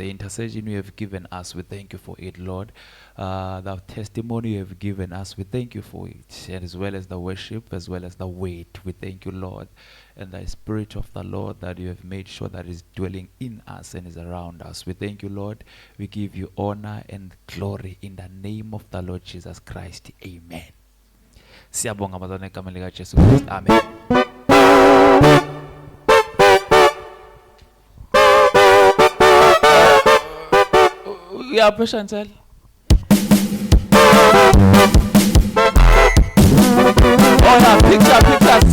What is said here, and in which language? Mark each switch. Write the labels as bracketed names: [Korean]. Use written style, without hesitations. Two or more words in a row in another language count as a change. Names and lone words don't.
[English] The intercession you have given us, we thank you for it, Lord. The testimony you have given us, we thank you for it, and as well as the worship, as well as the weight. We thank you, Lord, and the Spirit of the Lord that you have made sure that is dwelling in us and is around us. We thank you, Lord. We give you honor and glory in the name of the Lord Jesus Christ. Amen. [Swati] Siyabonga bazalwane egameni lika Jesu Kristu. [English] Amen. Yeah, Chantel. Oh yeah, picture time.